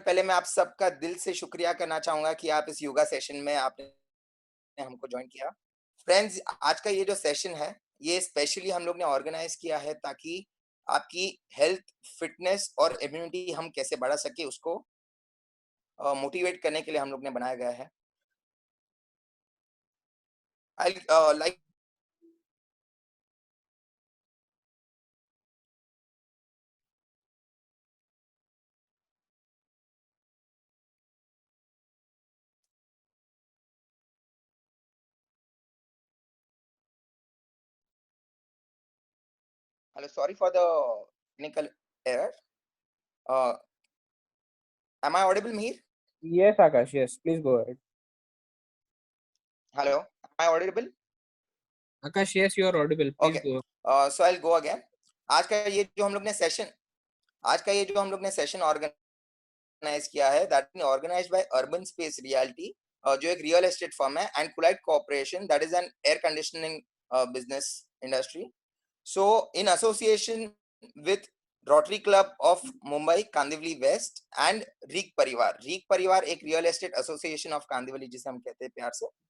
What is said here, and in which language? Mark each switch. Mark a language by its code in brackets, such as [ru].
[hi] पहले मैं आप सबका दिल से शुक्रिया करना चाहूंगा कि आप इस योगा सेशन में आपने हमको ज्वाइन किया। फ्रेंड्स, आज का ये जो सेशन है ये स्पेशली हम लोग ने ऑर्गेनाइज किया है ताकि आपकी हेल्थ, फिटनेस और इम्यूनिटी हम कैसे बढ़ा सके उसको मोटिवेट करने के लिए हम लोग ने बनाया गया है। [en] I like hello, sorry for the technical error. Uh, am I audible, Mihir? Yes, Akash. Yes, please go ahead. Hello, am I audible? Akash, yes, you are audible. Please Okay. go. So I'll go again. [hi] आज का ये जो हम लोग ने session organise किया है, that organised by urban space reality, जो एक रियल एस्टेट फर्म है, and कुलाइट corporation, [en] That is an air conditioning business industry. So in association with Rotary Club of Mumbai Kandivali west and रीक परिवार एक real estate association of Kandivali [hi] जिसे हम कहते हैं प्यार से.